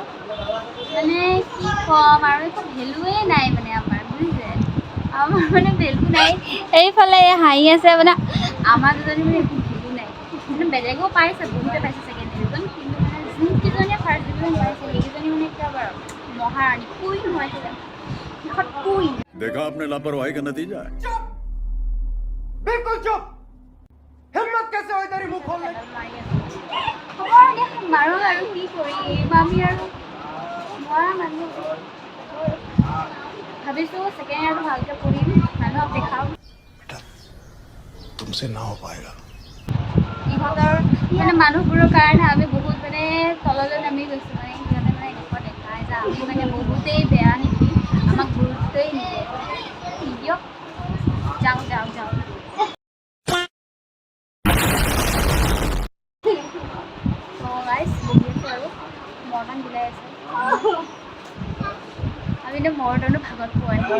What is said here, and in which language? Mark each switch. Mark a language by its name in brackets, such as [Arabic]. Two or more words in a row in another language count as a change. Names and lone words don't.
[Assamese] মানে কি ক'ম আৰু একো ভেলুৱেই নাই মানে আমাৰ বুজিছে আমাৰ মানে ভেলু নাই। এইফালে হাঁহি আছে মানে আমাৰ দুজনী মানে একো ভেলু নাই। মানে বেলেগেও পাইছে বহুতে পাইছে [English] second division [Assamese] কিন্তু মানে যোনকেইজনীয়ে [English] first division [Assamese] পাইছে সেইকেইজনী মানে একেবাৰে মহাৰাণী কুইন হয় কুইন। [Hindi] देखा आपने लापरवाही का नतीजा है। चुप बिल्कुल चुप हिम्मत कैसे हुई तेरी मुंह खोलने [Assamese] মাৰো আৰু কি কৰিম আমি আৰু মৰা মানুহ ভাবিছোঁ ছেকেণ্ড ইয়াৰটো ভালকৈ পঢ়িম মানুহক দেখাম [Hindi] तुमसे ना हो पाएगा। [Assamese] ইহঁতৰ মানে মানুহবোৰৰ কাৰণে আমি বহুত মানে তললৈ নামি গৈছোঁ। মানে সিহঁতে মানে এনেকুৱা দেখায় যে আমি মানে বহুতেই বেয়া নেকি আমাক গুৰুত্বই নিদিয়ে দিয়ক যাওঁ তো গাইজ বহি আছোঁ আৰু মৰমান বিলাই আছে আমি এতিয়া মৰদনো ভাগত পোৱা নাই।